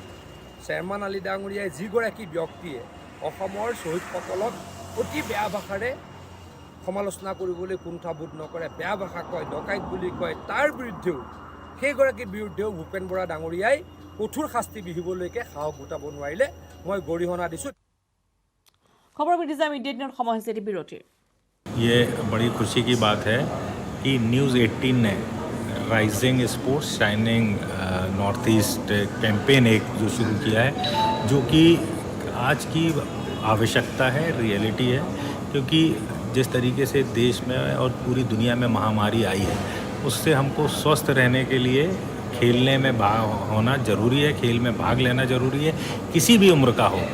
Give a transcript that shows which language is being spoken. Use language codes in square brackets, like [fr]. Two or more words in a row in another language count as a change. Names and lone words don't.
[as] চেয়াৰমান আলী ডাঙৰীয়াই যিগৰাকী ব্যক্তিয়ে অসমৰ শ্বহীদসকলক অতি বেয়া ভাষাৰে সমালোচনা কৰিবলৈ কুণ্ঠাবোধ নকৰে, বেয়া ভাষা কয়, ডকাইত বুলি কয়, তাৰ বিৰুদ্ধেও সেইগৰাকীৰ বিৰুদ্ধেও ভূপেন বৰা ডাঙৰীয়াই কঠোৰ শাস্তি বিহিবলৈকে সাহস গোটাব নোৱাৰিলে। মই গৰিহণা দিছোঁ। খবৰ বিধিজা মিডিয়া দিনৰ সময় হৈছে এটি বিৰতিৰ। [hi] ये बड़ी खुशी की बात है कि न्यूज़ 18 ने राइजिंग स्पोर्ट्स शाइनिंग नॉर्थ ईस्ट कैंपेन एक जो शुरू किया है, जो कि आज की आवश्यकता है, रियलिटी है। क्योंकि जिस तरीके से देश में और पूरी दुनिया में महामारी आई है, उससे हमको स्वस्थ रहने के लिए खेलने में भाग होना ज़रूरी है, खेल में भाग लेना ज़रूरी है, किसी भी उम्र का हो।